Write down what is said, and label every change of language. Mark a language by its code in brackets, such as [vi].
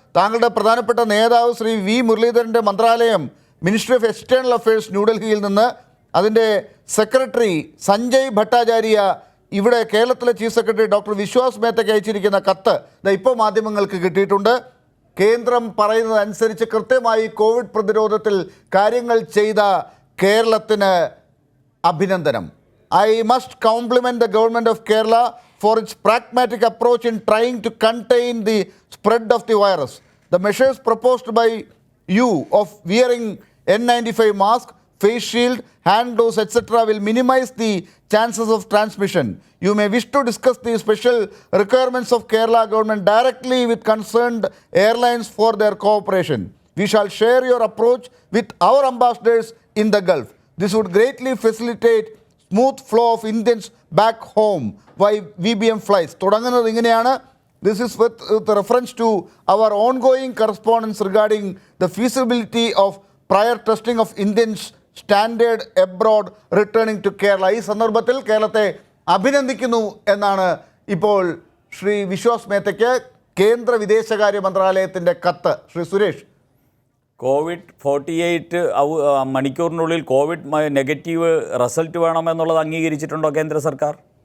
[ml] താങ്കളുടെ പ്രധാനപ്പെട്ട നേതാവ് ശ്രീ വി മുരളീധരന്റെ മന്ത്രാലയം, മിനിസ്ട്രി ഓഫ് എക്സ്റ്റേണൽ അഫയേഴ്സ് ന്യൂഡൽഹിയിൽ നിന്ന് അതിൻ്റെ സെക്രട്ടറി സഞ്ജയ് ഭട്ടാചാര്യ ഇവിടെ കേരളത്തിലെ ചീഫ് സെക്രട്ടറി ഡോക്ടർ വിശ്വാസ് മേത്തയ്ക്ക് അയച്ചിരിക്കുന്ന കത്ത് ഇപ്പോൾ മാധ്യമങ്ങൾക്ക് കിട്ടിയിട്ടുണ്ട്. കേന്ദ്രം പറയുന്നതനുസരിച്ച് കൃത്യമായി കോവിഡ് പ്രതിരോധത്തിൽ കാര്യങ്ങൾ ചെയ്ത കേരളത്തിന് അഭിനന്ദനം. [en] I must compliment the government of Kerala for its pragmatic approach in trying to contain the spread of the virus. The measures proposed by you of wearing N95 mask, face shield, hand gloves, etc. will minimize the chances of transmission. You may wish to discuss the special requirements of Kerala government directly with concerned airlines for their cooperation. We shall share your approach with our ambassadors in the Gulf. This would greatly facilitate smooth flow of Indians back home via VBM flights. [ml] തുടങ്ങുന്നത് ഇങ്ങനെയാണ്. [en] This is with reference to our ongoing correspondence regarding the feasibility of prior testing of Indians stranded abroad returning to Kerala. [ml] ഈ സന്ദർഭത്തിൽ കേരളത്തെ അഭിനന്ദിക്കുന്നു എന്നാണ് ഇപ്പോൾ ശ്രീ വിശ്വാസ് മേത്തയ്ക്ക് കേന്ദ്ര വിദേശകാര്യ മന്ത്രാലയത്തിൻ്റെ കത്ത്. ശ്രീ സുരേഷ്, കോവിഡ് 48 മണിക്കൂറിനുള്ളിൽ കോവിഡ് നെഗറ്റീവ് റിസൾട്ട് വേണമെന്നുള്ളത് അംഗീകരിച്ചിട്ടുണ്ടോ കേന്ദ്ര സർക്കാർ?